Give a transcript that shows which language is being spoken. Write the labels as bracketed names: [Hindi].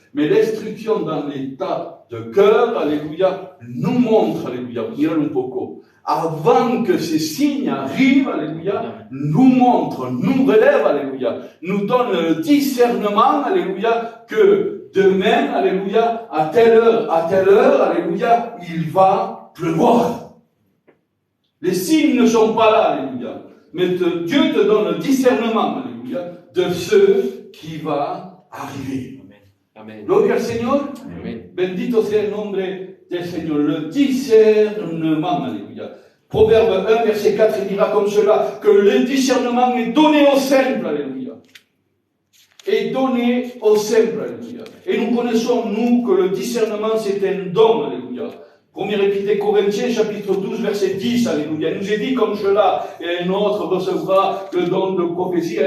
[French] Mais l'instruction dans l'état de cœur, alléluia, nous montre, alléluia, [Spanish] mirad un poco, [French] avant que ces signes arrivent, alléluia, nous montre, nous relève, alléluia, nous donne le discernement, alléluia, que demain, alléluia, à telle heure, alléluia, il va pleuvoir. Les signes ne sont pas là, alléluia, mais Dieu te donne le discernement, alléluia, de ce qui va arriver. Amen. [Spanish] Gloria al Señor. Amen. Bendito sea el nombre del Señor. [French] Le discernement, alléluia. Proverbe 1, verset 4, il dira comme cela, que le discernement est donné au simple, alléluia. Est donné au simple, alléluia. Et nous connaissons, nous, que le discernement, c'est un don, alléluia. Première épître des Corinthiens, chapitre 12, verset 10, alléluia. Il nous est dit comme cela, et un autre recevra le don de prophétie.